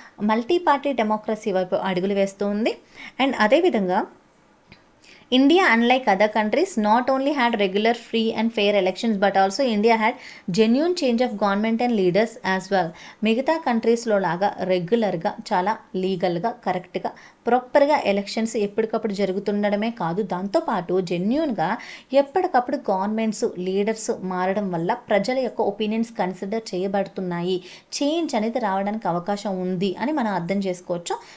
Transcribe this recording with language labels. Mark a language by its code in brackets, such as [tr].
[te] Multi party democracy వైపు అడుగులు వేస్తూ ఉంది. [en] And అదేవిధంగా India, unlike other countries, not only had regular, free and fair elections, but also India had genuine change of government and leaders as well. [te] మిగతా కంట్రీస్లో లాగా రెగ్యులర్గా, చాలా లీగల్గా, కరెక్ట్గా, ప్రాపర్గా ఎలక్షన్స్ ఎప్పటికప్పుడు జరుగుతుండడమే కాదు, దాంతోపాటు జెన్యూన్గా ఎప్పటికప్పుడు గవర్నమెంట్స్, లీడర్స్ మారడం వల్ల ప్రజల యొక్క ఒపీనియన్స్ కన్సిడర్ చేయబడుతున్నాయి, చేంజ్ అనేది రావడానికి అవకాశం ఉంది అని మనం అర్థం చేసుకోవచ్చు.